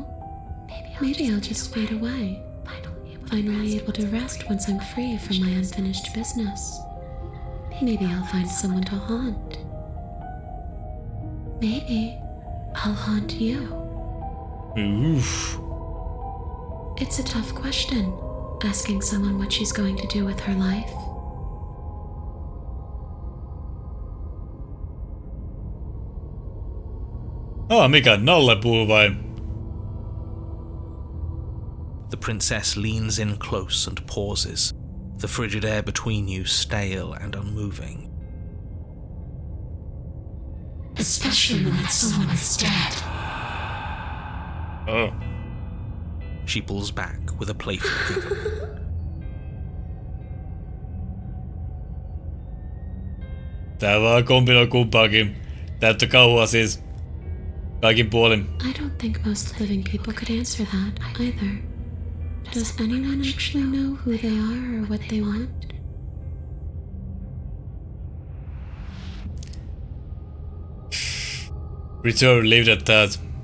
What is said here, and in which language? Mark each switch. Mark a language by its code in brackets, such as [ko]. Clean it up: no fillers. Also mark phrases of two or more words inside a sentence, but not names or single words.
[en] Maybe I'll just fade away. Finally able to rest once I'm free from my unfinished business. Maybe I'll find someone to haunt. Maybe I'll haunt you. Oof. It's a tough question, asking someone what she's going to do with her life. [fi] Mikä? Nallepuu vai? [en] The princess leans in close and pauses, the frigid air between you stale and unmoving. Especially when that someone is dead. Oh. She pulls back with a playful giggle. [fi] Tää vaan kombinoi kumpaakin. Täyttä kauhua siis. Kaikin puolin. [en] I don't think most living people could answer that either. Does anyone actually know who they are or what they want? Return, leave it at that.